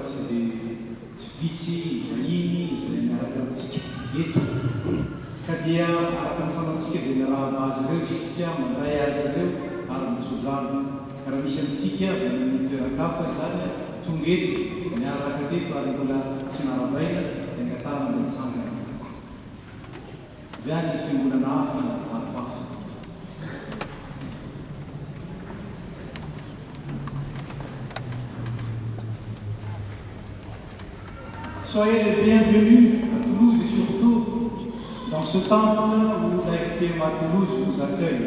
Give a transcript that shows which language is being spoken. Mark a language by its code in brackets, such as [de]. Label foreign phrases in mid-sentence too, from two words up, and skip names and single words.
[mg] tsy vitsy vahiny izay miaraka amintsika eto ka dia araka ny fanaontsika dia miarahaba azy ireo isika manday azy ireo ary misojano ka raha misy amintsika dia mitoerakafa zany tonga eto miaraka teto ary mbola tsy narabaina dia ngatana mbola tsangana viany ny fiangonana hafa hafahafa. [fr] Soyez les bienvenus à Toulouse et surtout dans ce temple où la FPMA Toulouse vous accueille.